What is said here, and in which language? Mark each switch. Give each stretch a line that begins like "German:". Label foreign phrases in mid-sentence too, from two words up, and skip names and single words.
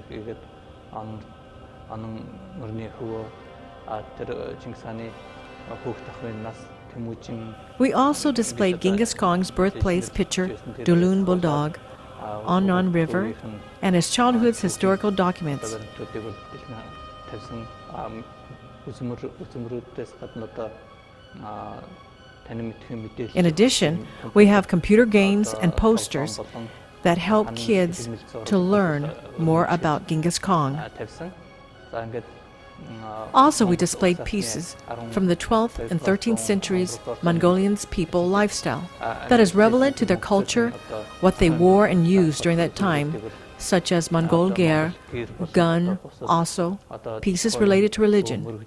Mongolian: Тэгээд анан мөрний хөвөө тэр Чингис хааны хүүхд ахын нас Тэмүүжин.
English: We also displayed Chinggis Khan's birthplace picture, Dulun Bulldog, Onnon River, and his childhood's historical documents.
Mongolian: Тавьсан үзмөрүүдээс гадна одоо
English: In addition, we have computer games and posters that help kids to learn more about Chinggis Khan. Also, we displayed pieces from the 12th and 13th centuries Mongolians' people lifestyle that is relevant to their culture, what they wore and used during that time, such as Mongol gear, gun, also pieces related to religion.